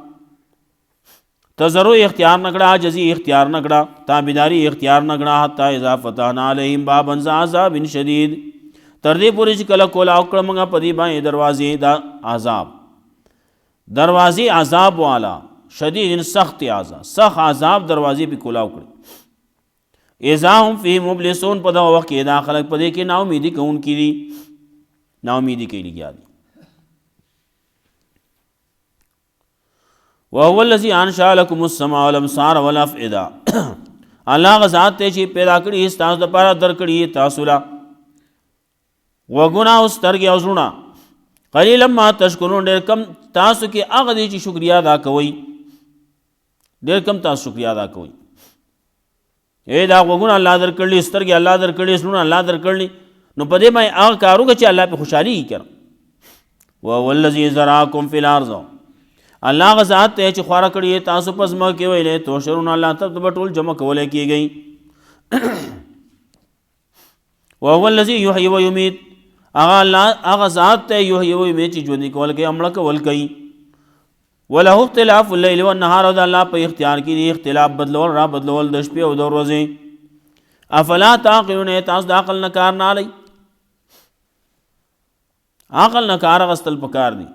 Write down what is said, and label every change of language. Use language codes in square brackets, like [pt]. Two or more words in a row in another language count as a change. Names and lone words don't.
[ps] تضرع اختیار نه کړه، عاجزي اختیار نه کړه، تابعداري اختیار نه کړه. [ar] حتی اذا فتحنا علیهم بابا ذا عذاب شدید، [ps] تر دې پورې چې کله کولا وکړه موږ په دې باندې دروازې د عذاب، دروازې عذاب والا، شدید سخت عذاب، سخت عذاب دروازې پې کولا وکړي. اذا هم فيه مبلسون، په دغه وخت کې دا خلک په دې کې نا امیدي کوونکي دي، نا امیدي کوي لګیا دي. [ar] وهو الذي انشأ لكم السماء والابصار والافئده، [ps] الله هغه ذات دی چې پیدا کړي ستاسو دپاره، درکړي تاسو له غوږونه او سترګې او زړونه. [ar] قلیلا ما تشکرون، [ps] ډېر کم تاسو کې هغه دی چې شکریا ادا کوئ، ډېر کم تاسو شکریا ادا کوئ. دا غوږونه الله درکړلي، سترګې الله درکړلي، زړونه الله درکړلي، نو په دې باندې هغه کار وکړه چې الله پې خوشحالي کړه. [ar] وهو الذي ذرأكم فی الارض، [ps] الله هغه ذات دی چې خواره کړي تاسو په ځمکه کې، [ar] ویلی تحشرون، [ps] الله ته به ټول جمع کولی کېږئ. [ar] وهو الذي یحیی ویمیت، [ps] هغه ذات دی [ar] یحیی ویمیت [ps] چې ژوندي کول کوي، مړه کول کوي. [ar] وله اختلاف اللیل والنهار، [ps] او د الله په اختیار کې دی اختلاف بدلول را بدلول د شپې او د ورځې. [ar] افلا تعقلون، [ps] تاسو د عقل نه کار نه اخلئ، عقل نه کار اخیستل پکار دی.